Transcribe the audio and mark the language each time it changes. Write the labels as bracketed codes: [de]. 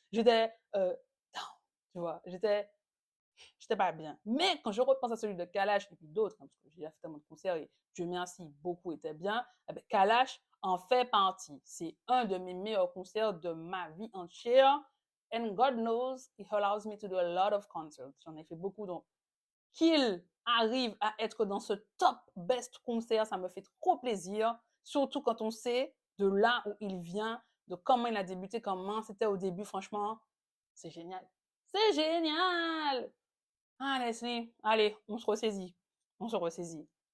[fr] J'étais down, tu vois. J'étais pas bien. Mais quand je repense à celui de Kalash et puis d'autres, hein, parce que j'ai fait tellement de concerts et Dieu merci, beaucoup étaient bien, eh ben, Kalash en fait partie. C'est un de mes meilleurs concerts de ma vie entière. [en] And God knows, He allows me to do a lot of concerts. [fr] J'en ai fait beaucoup, donc qu'il arrive à être dans ce top best concert, ça me fait trop plaisir. Surtout quand on sait de là où il vient, de comment il a débuté, comment c'était au début, franchement, c'est génial. C'est génial! Ah, Leslie, allez, on se ressaisit. On se ressaisit.